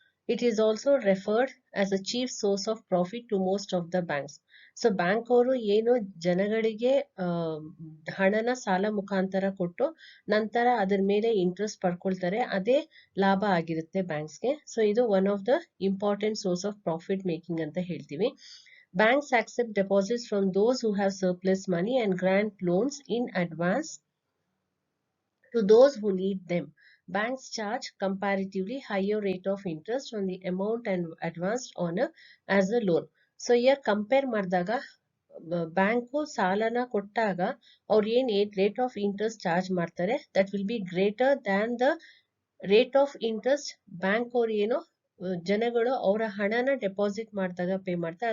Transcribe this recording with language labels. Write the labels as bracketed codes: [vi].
[en] It is also referred as a chief source of profit to most of the banks. [kn] So bank ಅವರು ಏನು ಜನಗಳಿಗೆ ಹಣನ ಸಾಲ ಮುಖಾಂತರ ಕೊಟ್ಟು ನಂತರ ಅದರ ಮೇಲೆ ಇಂಟ್ರೆಸ್ಟ್ ಪಡ್ಕೊಳ್ತಾರೆ, ಅದೇ ಲಾಭ ಆಗಿರುತ್ತೆ ಬ್ಯಾಂಕ್ಸ್ಗೆ. ಸೊ ಇದು [en] one of the important source of profit making [kn] ಅಂತ ಹೇಳ್ತೀವಿ. [en] Banks accept deposits from those who have surplus money and grant loans in advance to those who need them. Banks charge comparatively higher rate of interest on the amount and advanced on as a loan. So here [kn] compare ಮಾಡಿದಾಗ bank ಸಾಲನ ಕೊಟ್ಟಾಗ ಅವ್ರು ಏನ್ rate of interest charge ಮಾಡ್ತಾರೆ [en] that will be greater than the rate of interest [kn] bank ಅವ್ರು ಏನೋ ಜನಗಳು ಅವರ ಹಣನ ಡೆಪಾಸಿಟ್ ಮಾಡಿದಾಗ ಪೇ ಮಾಡ್ತಾರೆ.